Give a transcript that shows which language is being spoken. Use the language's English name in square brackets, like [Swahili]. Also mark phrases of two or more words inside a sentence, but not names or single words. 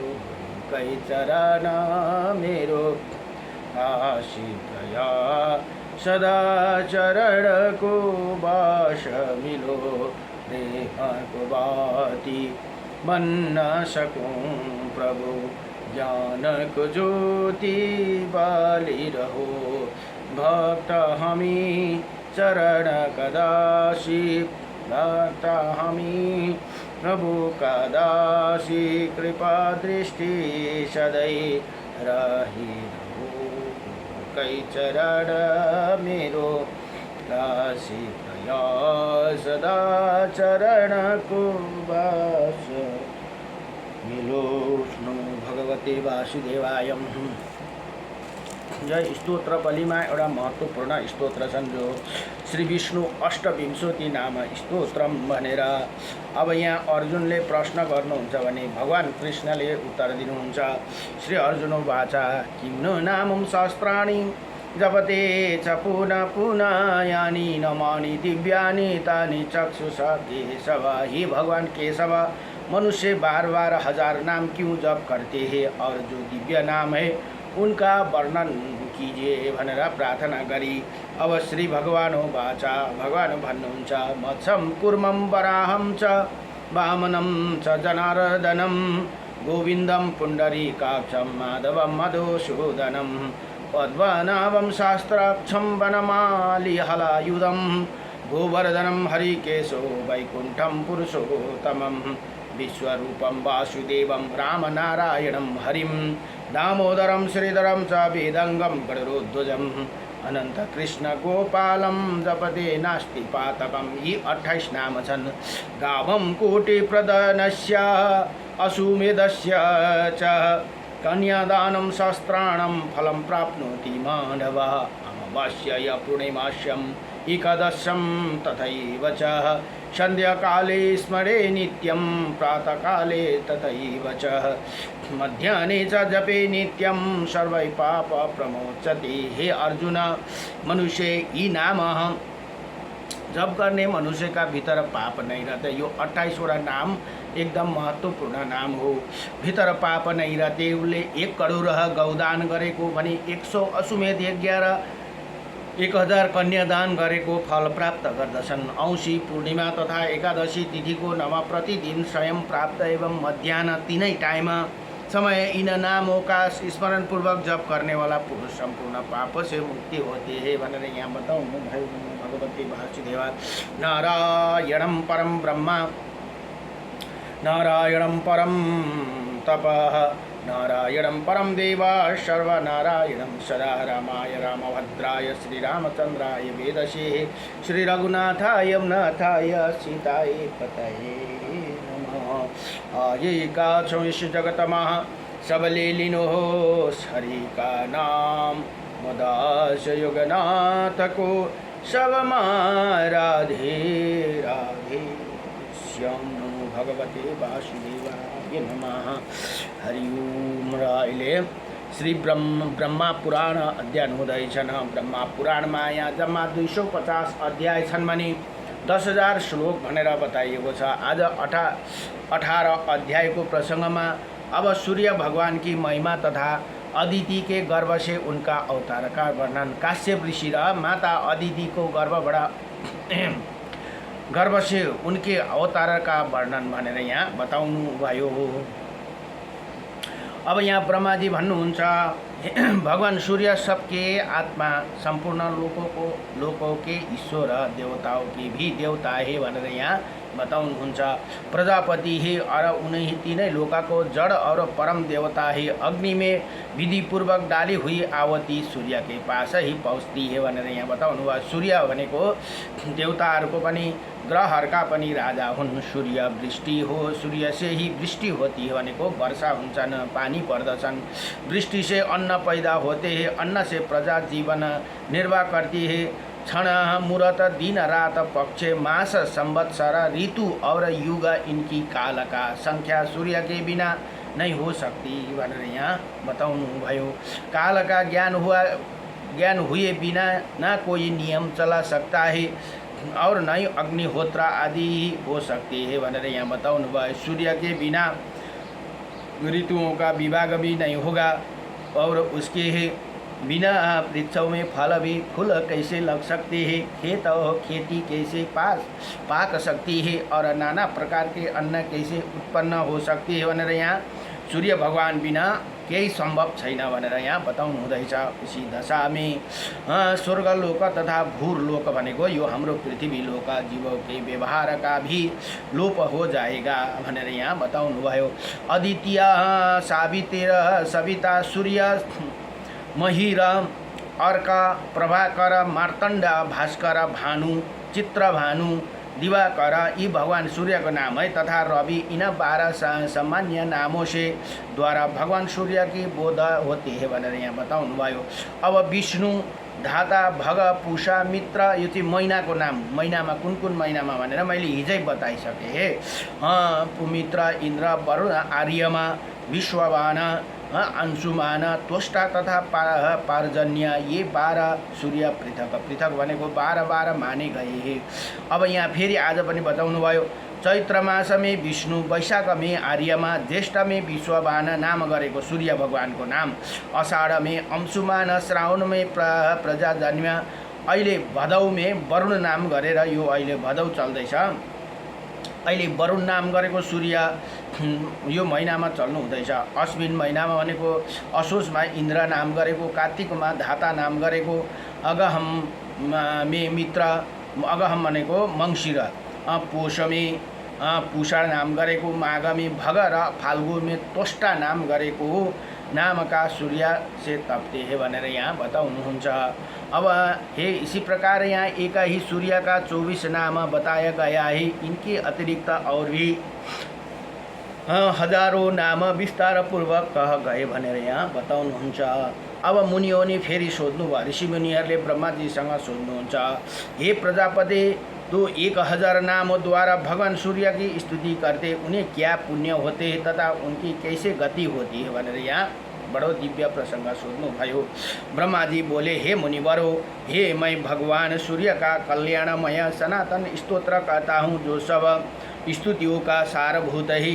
[Nepali] कई चरण मेरो काशी प्रयाग। सदा चरण को बास मिलो, प्रेम को बाती बन न सकूं प्रभु, ज्ञान को ज्योति बाली रहो। भक्त हमी चरण कदासी, भक्त हमी प्रभु का दासी, कृपा दृष्टि सदैव रही रहो। कई चरण मेरो दासी प्रयास, सदा चरण को बास मिलो। [Sanskrit] नमो भगवते वासुदेवाय। [Nepali] यह स्तोत्र बलिमा एउटा महत्त्वपूर्ण स्तोत्र छन्, जो श्री विष्णु अष्टविंशति नाम स्तोत्रम भनेर। अब यहाँ अर्जुनले प्रश्न गर्नुहुन्छ भने भगवान कृष्णले उत्तर दिनुहुन्छ। [Sanskrit] श्री अर्जुनो वाचा किं नु नामं सहस्राणि जपते च पुनः पुनः, यानि नामानि दिव्यानि तानि चक्षुषा केशव। [Hindi] हे भगवान केशव, मनुष्य बार बार हजार नाम क्यों जप करते हैं, और जो दिव्य नाम है उनका वर्णन कीजिए [Nepali] भनेर प्रार्थना गरी। अब [Sanskrit] श्री भगवानो वाचा, [Nepali] भगवान भन्नुहुन्छ [Sanskrit] मत्स्यं कूर्मं वराहं च वामनं च जनार्दनं, गोविन्दं पुण्डरीकाक्षं माधवं मधुसूदनं, पद्मनाभं शास्त्राक्षं वनमाली हलायुधं, गोवर्धनं हरिकेशो वैकुण्ठं पुरुषोत्तमं, विश्वरूपं वासुदेवं रामनारायणं हरिं, दामोदरं श्रीधरं च वेदंगं गरुड़ध्वजं, अनंत कृष्ण गोपालं जपते नास्ति पातकं। [Nepali] यी 28 नाम छन्। [Sanskrit] गावं कोटिप्रदनस्य अश्वमेधस्य च, कन्यादानं सहस्राणं फलं प्राप्नोति मानवः, अमावास्याया पूर्णिमास्याम् एकादशं तथैव च, संध्याकाले स्मरे नित्यं प्रातःकाले तथैव च, मध्याह्ने च जपे नित्यं सर्वै पाप प्रमोचते। [Nepali] हे अर्जुन, मनुष्य यी नाम जप गर्ने मनुष्यका भित्र [Hindi] पाप नहीं रहते। [Nepali] यो 28 वटा नाम एकदम महत्त्वपूर्ण नाम हो। [Hindi] भित्र पाप नहीं रहते। [Nepali] उसले 1 करोड गौदान गरेको भने 100 अश्वमेध यज्ञ र 1000 कन्यादान गरेको फल प्राप्त गर्दछन्। औँसी पूर्णिमा तथा एकादशी तिथिको [Hindi] नव प्रतिदिन स्वयं प्राप्त एवं मध्याह्न तीनै टाइम समय इन नामों का स्मरण पूर्वक जप करने वाला पुरुष संपूर्ण पाप से मुक्ति होती है [Nepali] भनेर यहाँ बताउनु भयो। [Sanskrit] भगवती वासुदेवा। नारायणं परम ब्रह्म, नारायणं परम तपः, नारायणं परम देवा, सर्वनारायणं सदा, रामाय रामभद्राय श्रीरामचंद्राय वेदसे, श्री रघुनाथाय नाथाय सीताय पतये नमः। [Hindi] आये का इस जगतमः सबले लीनो हरि का नाम, मदास युगनाथ को सब राधे राधे श्याम। [Sanskrit] नमो भगवते वासुदेवाय नमः। हरि ओम। [Nepali] र अहिले श्री ब्रह्मा पुराण अध्ययन हुँदैछन्। ब्रह्मा पुराणमा यहाँ जम्मा 250 अध्याय छन् भने 10,000 श्लोक भनेर बताइएको छ। आज 18 अध्यायको प्रसङ्गमा अब [Hindi] सूर्य भगवान की महिमा तथा अदिति के गर्भ से उनका अवतार का वर्णन, [Nepali] काश्यप ऋषि र माता अदिति को [Hindi] गर्भ से उनके अवतार का वर्णन [Nepali] भनेर यहाँ बताउनु भयो। अब यहाँ ब्रह्मा जी भन्नुहुन्छ [Hindi] भगवान सूर्य सबके आत्मा, संपूर्ण लोकों के ईश्वर, देवताओं की भी देवता है [Nepali] भनेर यहाँ बताउनुहुन्छ। [Hindi] प्रजापति है और उन्हीं तीनै लोकाको जड़ और परम देवता है। अग्नि में विधि पूर्वक डाली हुई आवती सूर्य के पास ही पहुँचती है [Nepali] भनेर यहाँ बताउनु भयो। सूर्य भनेको देवताहरूको पनि ग्रहहरूका पनि राजा हुन्। सूर्य वृष्टि हो, [Hindi] सूर्य से ही वृष्टि होती है [Nepali] भनेको वर्षा हुन्छन्, पानी पर्दछन्। [Hindi] वृष्टि से अन्न पैदा होते हैं, अन्न से प्रजा जीवन निर्वाह करती है। क्षण मुहूर्त दिन रात पक्ष मास संवत्सर ऋतु और युग इनकी काल का संख्या सूर्य के बिना नहीं हो सकती [Nepali] भनेर यहाँ बताउनु भयो। [Hindi] काल का ज्ञान हुए बिना ना कोई नियम चला सकता है और न ही अग्निहोत्र आदि हो सकती है [Nepali] भनेर यहाँ बताउनु भयो। [Hindi] सूर्य के बिना ऋतुओं का विभाग भी नहीं होगा और उसके बिना वृक्षों में फल भी फूल कैसे लग सकते हैं, खेत और खेती कैसे पाक सकती है और नाना प्रकार के अन्न कैसे उत्पन्न हो सकती है [Nepali] भनेर यहाँ सूर्य भगवान बिना केही सम्भव छैन भनेर यहाँ बताउनु हुँदैछ। [Hindi] इसी दशामी स्वर्गलोक तथा भूरलोक [Nepali] भनेको यो हाम्रो पृथ्वी लोक [Hindi] जीवों के व्यवहार का भी लोप हो जाएगा [Nepali] भनेर यहाँ बताउनु भयो। [Hindi] अद्वितीय सावित्र सविता सूर्य महिर अर्क प्रभाकर मार्तण्ड भास्कर भानु चित्र भानु दिवाकर [Nepali] यी भगवान सूर्य को [Hindi] नाम है तथा रवि इन 12 सामान्य नामों से द्वारा भगवान सूर्य की बोध होती है [Nepali] भनेर यहाँ बताउनु भयो। अब विष्णु धाता भग पूषा मित्र यो चाहिँ महिनाको नाम, महिनामा कुन कुन महिनामा भनेर मैले हिजै बताइसकेँ। [Hindi] मित्र इंद्र वरुण आर्यमा विश्ववान अंशुमान त्वष्टा तथा पार्जन्य ये 12 सूर्य पृथक पृथक भनेको 12 माने गए हैं। [Nepali] अब यहाँ फेरि आज पनि बताउनु भयो। [Hindi] चैत्र मास में विष्णु, वैशाख में आर्यमा, ज्येष्ठ में विश्ववान [Nepali] नाम गरेको सूर्य भगवान को नाम, [Hindi] अषाढ़ में अंशुमान, श्रावण में प्रजाजन्य, [Nepali] अहिले भदौ में वरुण नाम गरेर यो अहिले भदौ चल्दैछ। अहिले वरुण नाम गरेको सूर्य यो महिनामा चल्नु हुँदैछ। अश्विन महिनामा भनेको असोजमा इन्द्र नाम गरेको, कार्तिकमा धाता नाम गरेको, [Hindi] अगहम में मित्र, [Nepali] अगहम भनेको मङ्सिर, पोषमे पूषा नाम गरेको, माघमे भग र फाल्गुनमे त्वष्टा नाम गरेको [Hindi] नाम का सूर्य से तपते हैं [Nepali] भनेर यहाँ बताउनुहुन्छ। [Hindi] अब हे इसी प्रकार यहाँ एक ही सूर्य का 24 नाम बताया गया है। इनके अतिरिक्त और भी हजारों नाम विस्तार पूर्वक कह गए [Nepali] भनेर यहाँ बताउनुहुन्छ। अब मुनियों फेरि सोध्नुभयो, ऋषि मुनिहरूले ब्रह्माजीसँग सोध्नुहुन्छ, [Hindi] हे प्रजापति तो 1000 नामों द्वारा भगवान सूर्य की स्तुति करते, उन्हें क्या पुण्य होते तथा उनकी कैसे गति होती है [Nepali] भनेर यहाँ बड़ो दिव्य प्रसंग सोध्नु भयो। [Hindi] ब्रह्मा जी बोले, हे मुनिवरों, हे मैं भगवान सूर्य का कल्याणमय सनातन स्तोत्र कहता हूँ जो सब स्तुतियों का सारभूत है।